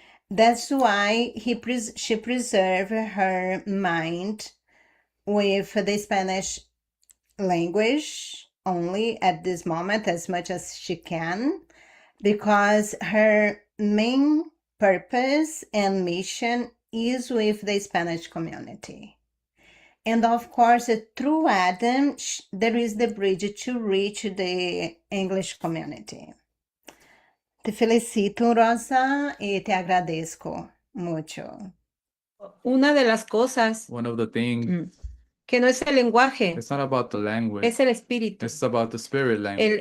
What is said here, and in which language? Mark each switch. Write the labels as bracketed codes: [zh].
[en] That's why she preserved her mind with the Spanish language only at this moment as much as she can, because her main purpose and mission is with the Spanish community. And of course, through Adam, there is the bridge to reach the English community. [es] Te felicito, Rosa, y te agradezco mucho. Una de las cosas [en] One of the things, [es] que no es el lenguaje, [en] it's not about the language. [es] es el espíritu. [en] It's about the spirit language.